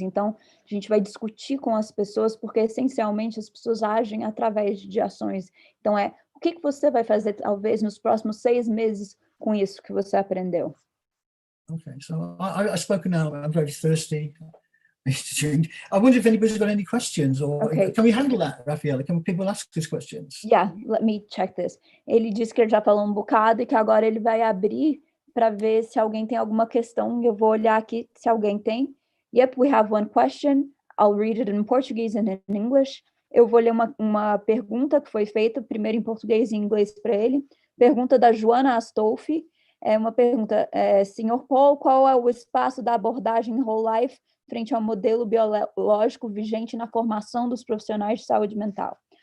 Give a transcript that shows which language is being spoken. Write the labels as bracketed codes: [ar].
[pt] Então, a gente vai discutir com as pessoas, porque essencialmente as pessoas agem através de ações. Então, o que você vai fazer, talvez, nos próximos 6 meses com isso que você aprendeu? [en] Okay, so I spoken now. I'm very thirsty. I wonder if anybody's got any questions, or Okay. can we handle that, Rafaela? Can people ask these questions? Yeah, let me check this. [pt] Ele disse que ele já falou um bocado e que agora ele vai abrir para ver se alguém tem alguma questão. Eu vou olhar aqui se alguém tem. [en] Yep, we have one question. I'll read it in Portuguese and in English. [pt] Eu vou ler uma pergunta que foi feita, primeiro em português e em inglês para ele. Pergunta da Joana Astolfi. É uma pergunta, Sr. Paul, qual é o espaço da abordagem whole life frente ao modelo biológico vigente na formação dos profissionais de saúde mental?